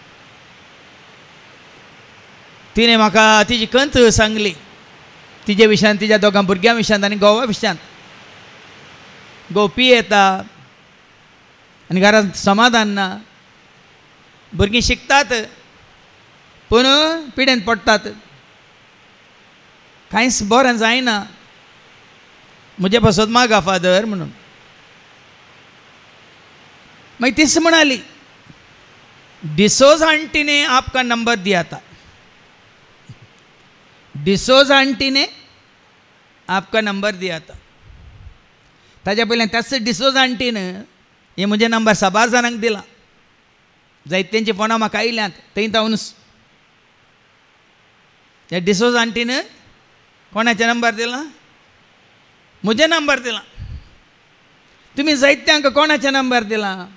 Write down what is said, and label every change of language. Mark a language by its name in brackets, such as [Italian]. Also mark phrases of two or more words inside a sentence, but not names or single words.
[Konkani] तिणें म्हाका तिजी कंत सांगली तिजे विशयान तिच्या दोगां भुरग्यां विशयान आनी घोवा विशयान घोव पियेता आनी घरांत समाधान ना भुरगीं शिकतात पूण पिडेन पडटात कांयच बरें जायना म्हजे पासत मागा फादर म्हणून मागीर तीच म्हणाली [Hindi] डिसोज आंटी ने आपका नंबर दिया था डिसोज आंटी ने आपका नंबर दिया था [Konkani] ताज्या पयलें त्याच डिसोज आंटीन हे म्हजे नंबर 6 जाणांक दिला जायत्यांची फोनां म्हाका आयल्यांत थंय तावनूच त्या डिसोज आंटीन कोणाचे नंबर दिला म्हजे नंबर दिला तुमी जायत्यांक कोणाचे नंबर दिला